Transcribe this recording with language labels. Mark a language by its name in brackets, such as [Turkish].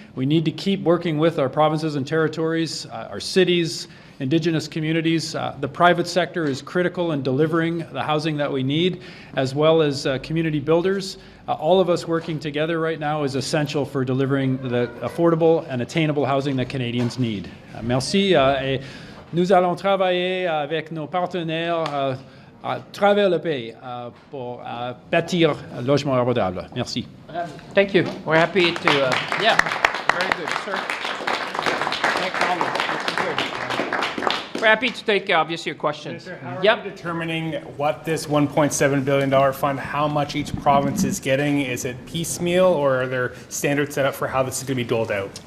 [English] We need to keep working with our provinces and territories, our cities, Indigenous communities. The private sector is critical in delivering the housing that we need, as well as community builders. All of us working together right now is essential for delivering the affordable and attainable housing that Canadians need. [French] Merci. Et nous allons travailler avec nos partenaires à travers le pays pour bâtir un logement abordable. Merci. [English] Thank you. We're happy to, yeah, very good, sir. Thanks, We're happy to take, obviously, your questions. Minister, how are you determining what this $1.7 billion fund, how much each province is getting? Is it piecemeal, or are there standards set up for how this is going to be doled out?